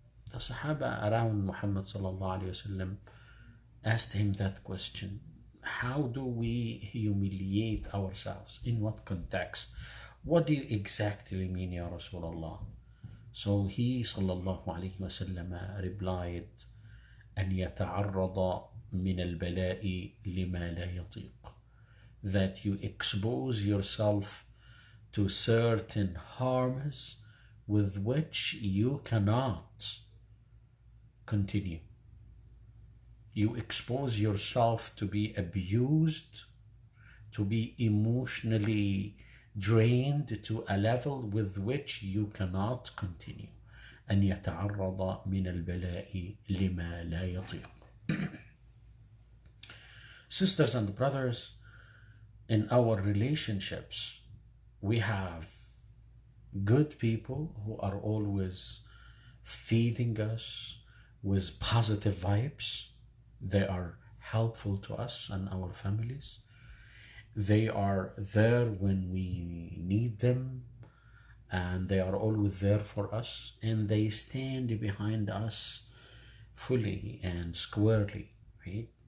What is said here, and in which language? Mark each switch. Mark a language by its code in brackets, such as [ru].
[en] The Sahaba around Muhammad sallallahu alayhi wasallam asked him that question. How do we humiliate ourselves? In what context? What do you exactly mean, Ya Rasulullah? So he sallallahu alayhi wasallam replied, [ar] أن يتعرض من البلاء لما لا يطيق. [en] That you expose yourself to certain harms with which you cannot continue. You expose yourself to be abused, to be emotionally drained to a level with which you cannot continue. [ar] أن يتعرض من البلاء لما لا يطيق. [en] Sisters and brothers, in our relationships, we have good people who are always feeding us with positive vibes. They are helpful to us and our families. They are there when we need them, and they are always there for us, and they stand behind us fully and squarely, right?